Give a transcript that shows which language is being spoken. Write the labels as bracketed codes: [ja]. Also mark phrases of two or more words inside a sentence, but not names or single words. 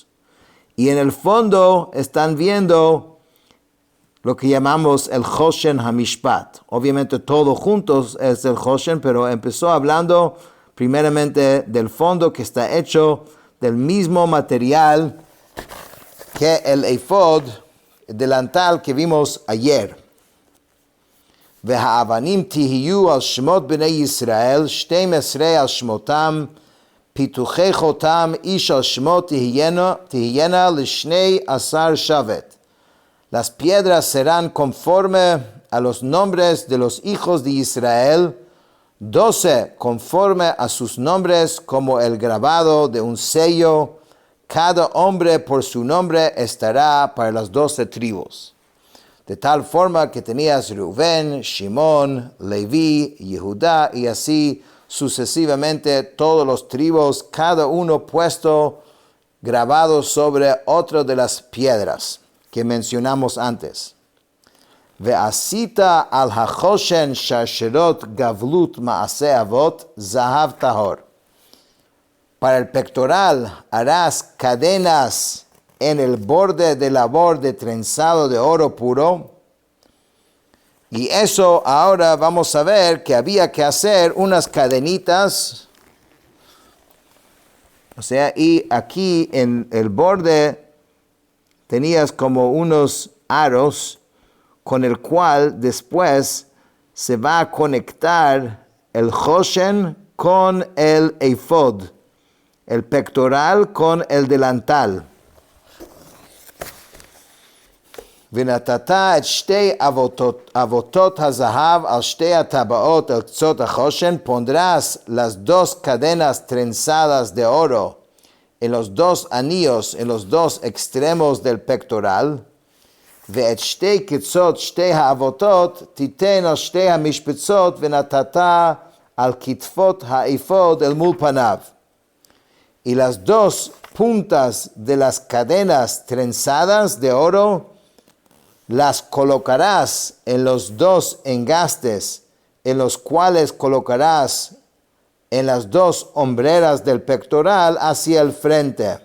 [es] Y en el fondo están viendo lo que llamamos el [he] חושן המשפט. [es] Obviamente todos juntos es el Choshen, pero empezó hablando primeramente del fondo que está hecho del mismo material que el efod, delantal que vimos ayer. [he] והאבנים תהיין על שמות בני ישראל 12 על שמתם פתוחי חותם איש על שמות תהיינה לשני עשר שבט. [es] Las piedras serán conforme a los nombres de los hijos de Israel, 12 conforme a sus nombres como el grabado de un sello. Cada hombre por su nombre estará para las 12 tribus. De tal forma que tenías Reuben, Shimón, Leví, Yehudá y así sucesivamente todos los tribus, cada uno puesto grabado sobre otra de las piedras que mencionamos antes. [he] ועשית על החושן שרשרת גבלת מעשה עבת זהב טהור. [es] Para el pectoral harás cadenas en el borde de labor de trenzado de oro puro. Y eso ahora vamos a ver que había que hacer unas cadenitas. O sea, y aquí en el borde tenías como unos aros con el cual después se va a conectar el choshen con el ephod, el pectoral con el delantal. [he] ונתתה את שתי אבותות הזהב על שתי הטבעות על קצות החושן, [es] pondrás las dos cadenas trenzadas de oro en los dos anillos, en los dos extremos del pectoral, [he] ואת שתי קצות שתי האבותות תיתן על שתי המשבצות ונתתה על כתפות האפוד אל מול פניו. [es] Y las dos puntas de las cadenas trenzadas de oro las colocarás en los dos engastes, en los cuales colocarás en las dos hombreras del pectoral hacia el frente.